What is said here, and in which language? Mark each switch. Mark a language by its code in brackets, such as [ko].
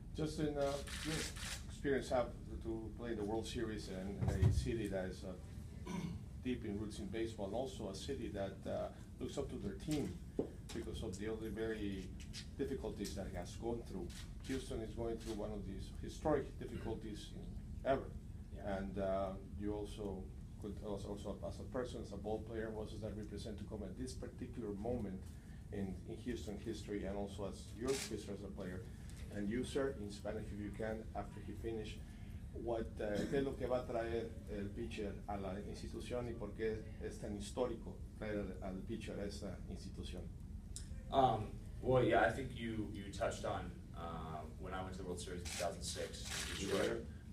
[en] Justin, your experience have to play the World Series in a city that is deep in roots in baseball, and also a city that looks up to their team because of the other very difficulties that it has gone through. Houston is going through one of these historic difficulties ever, yeah. And you also could also as a person, as a ball player, what does that represent to come at this particular moment in Houston history, and also as your history as a player? And you, sir, in Spanish, if you can, after he finished, [es] ¿qué es lo que va a traer el pitcher a la institución y por qué es tan histórico traer al pitcher a esta institución? [en] Well, yeah, I think you touched on when I went to the World Series in 2006 in Detroit.